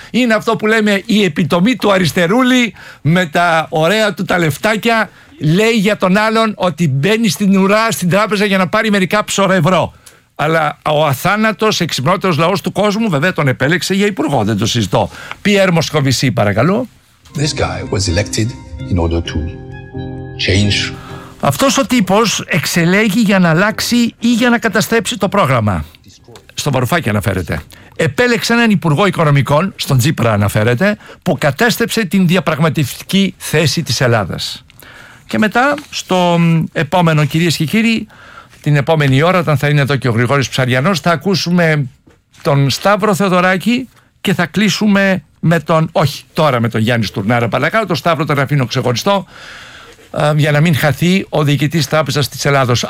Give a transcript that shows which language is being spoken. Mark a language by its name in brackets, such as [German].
[Greek] Είναι αυτό που λέμε η επιτομή του αριστερούλη με τα ωραία του τα λεφτάκια. Λέει για τον άλλον ότι μπαίνει στην ουρά, στην τράπεζα για να πάρει μερικά ψώρο ευρώ. Αλλά ο αθάνατος, εξυπνότερος λαός του κόσμου, βέβαια τον επέλεξε για υπουργό, δεν το συζητώ. Πιέρ Μοσκοβισή, παρακαλώ. [English] This guy was elected in order to change. [Greek] Αυτός ο τύπος εξελέγει για να αλλάξει ή για να καταστρέψει το πρόγραμμα. Στον Βαρουφάκη αναφέρεται. Επέλεξε έναν υπουργό οικονομικών, στον Τσίπρα αναφέρεται, που κατέστρεψε την διαπραγματευτική θέση της Ελλάδας. Και μετά, στο επόμενο, κυρίες και κύριοι, την επόμενη ώρα, όταν θα είναι εδώ και ο Γρηγόρης Ψαριανός, θα ακούσουμε τον Σταύρο Θεοδωράκη και θα κλείσουμε με τον, όχι τώρα με τον Γιάννη Στουρνάρα Παλακάρο, τον Σταύρο τον αφήνω ξεχωριστό, για να μην χαθεί ο διοικητής Τράπεζας της Ελλάδος.